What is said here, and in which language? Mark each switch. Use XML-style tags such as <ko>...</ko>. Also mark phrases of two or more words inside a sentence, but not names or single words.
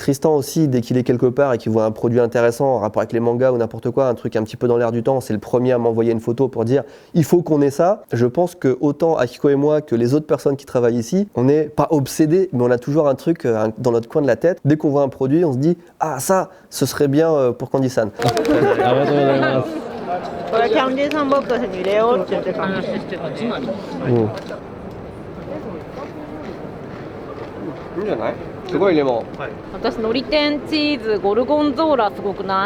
<fr>Tristan aussi, dès qu'il est quelque part et qu'il voit un produit intéressant en rapport avec les mangas ou n'importe quoi, un truc un petit peu dans l'air du temps, c'est le premier à m'envoyer une photo pour dire il faut qu'on ait ça. Je pense que autant Akiko et moi que les autres personnes qui travaillent ici, on n'est pas obsédés, mais on a toujours un truc dans notre coin de la tête. Dès qu'on voit un produit, on se dit ah ça, ce serait bien pour Candy-san.</fr> <ja>これキャンディーサンボックスに入れようって言って話してたね。いいんじゃない？すごいレモン。私のり天チーズゴルゴンゾーラすごくない？</ja>